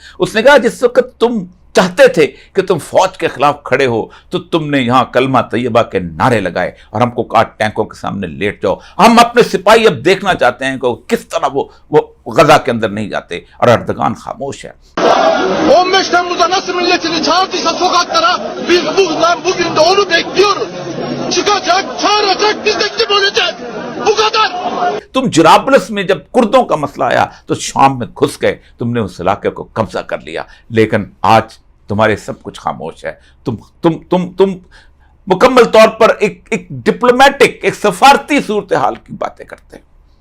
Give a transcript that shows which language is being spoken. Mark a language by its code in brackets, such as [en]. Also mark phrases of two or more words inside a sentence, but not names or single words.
[ur] اس نے کہا جس وقت تم چاہتے تھے کہ تم فوج کے خلاف کھڑے ہو تو تم نے یہاں کلمہ طیبہ کے نعرے لگائے اور ہم کو کہا ٹینکوں کے سامنے لیٹ جاؤ. ہم اپنے سپاہی اب دیکھنا چاہتے ہیں کہ کس طرح وہ غزہ کے اندر نہیں جاتے, اور اردگان خاموش ہے. [tr] 15 Temmuz'da nasıl milletini çağırdıysa sokaklara, biz bugün de onu bekliyoruz. Çıkacak, çağıracak, biz de gidip öleceğiz. Bu kadar. [ur] تم جرابلس میں جب کردوں کا مسئلہ آیا تو شام میں گھس گئے, تم نے اس علاقے کو قبضہ کر لیا. لیکن آج تمہارے سب کچھ خاموش ہے. تم مکمل طور پر ایک ڈپلومیٹک، ایک سفارتی صورتحال کی باتیں کرتے ہیں.